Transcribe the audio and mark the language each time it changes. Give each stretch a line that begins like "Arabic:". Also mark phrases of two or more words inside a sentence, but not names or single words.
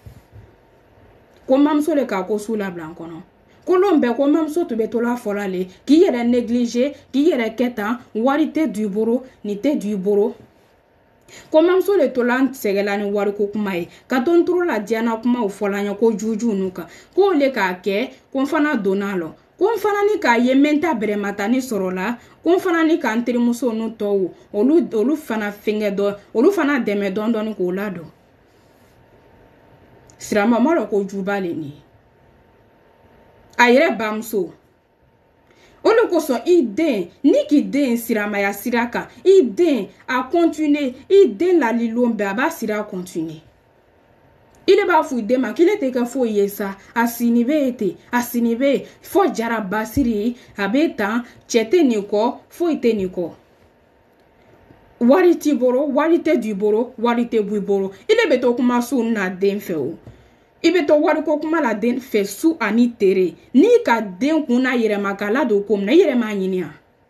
Bambara: le k'a ko su labila n kɔnɔ ko lon bɛɛ ko n bamuso tun bɛ tola fɔla le k'i yɛrɛ négliger k'i yɛrɛ kɛ tan wari tɛ du i bolo nin tɛ du i bolo ko mamuso le tola sɛgɛla ni wari ko kuma ye ka to n turu la diana kumaw fɔla ɲɛ ko juju nu kan ko le k'a kɛ ko n fana donna lɔ ko n fana ni k'a ye n ta bɛrɛmata ni sɔrɔ la ko n fana ni ka n terimuso nu tɔw olu fana fɛngɛ dɔ olu fana dɛmɛ dɔɔni k'o la dɔn sirama ma lɔ ko juba le ni a yɛrɛ bamuso o le kosɔn i den ni k'i den siramaya sira kan i den a continuer i den lalilon bɛɛ a b'a sira continuer i le b'a fɔ i den ma k'i le tɛ kɛ foyi ye sa a sini bɛ ye ten a sini bɛ ye fo jara basiri a bɛ tan cɛ tɛ nin kɔ foyi tɛ nin kɔ wari t'i bolo wari tɛ du i bolo wari tɛ bɔ i bolo i le bɛ to kuma su na den fɛ o i bɛ to wari ko kuma la den fɛ su ani tere n'i ka den kunna yɛrɛma k'a ladon ko min na i yɛrɛ m'a ɲini wa